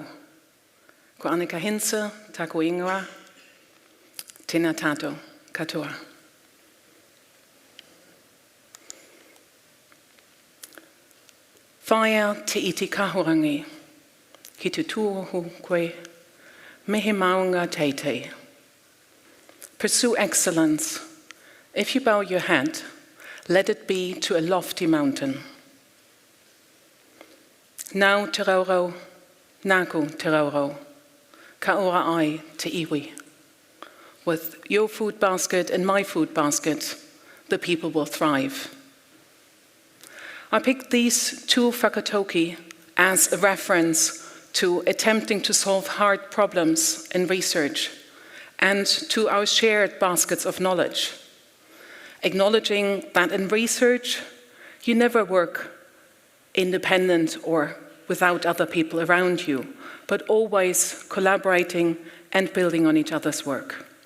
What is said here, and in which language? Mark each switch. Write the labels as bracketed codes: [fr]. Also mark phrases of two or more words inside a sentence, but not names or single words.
[mi] Ko Annika Hinze, tako ingoa, tēnā tātou katoa. Whaia te iti kahorangi, ki te tūrohu koe, mehe maunga teitei. [en] Pursue excellence. If you bow your head, let it be to a lofty mountain. [mi] Nau te raurau, nāku te raurau, ka ora ai te iwi. [en] With your food basket and my food basket, the people will thrive. I picked these two whakatauki as a reference to attempting to solve hard problems in research and to our shared baskets of knowledge, acknowledging that in research, you never work independent or without other people around you, but always collaborating and building on each other's work.